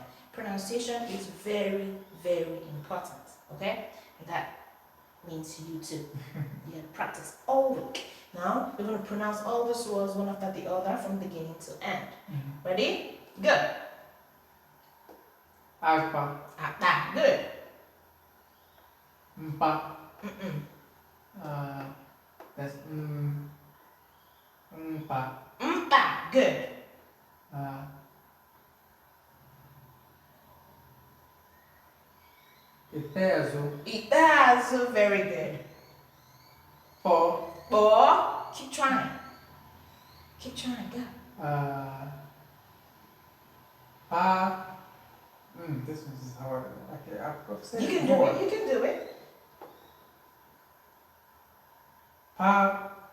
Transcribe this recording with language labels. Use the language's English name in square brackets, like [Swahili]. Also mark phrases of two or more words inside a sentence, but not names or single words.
[English] Pronunciation is very, very important. Okay? And that means you too. You have to practice all week. Now we're going to pronounce all these words one after the other from beginning to end. Ready? Go. Akpa. Akpa. Good. Mpa. That's mpa. Mpa. Good. Itezo. Itezo. Very good. Po. Po. Keep trying. Keep trying. Go. Pa. This one's hard. Okay, I've said You it can do before. it. You can do it. Pa.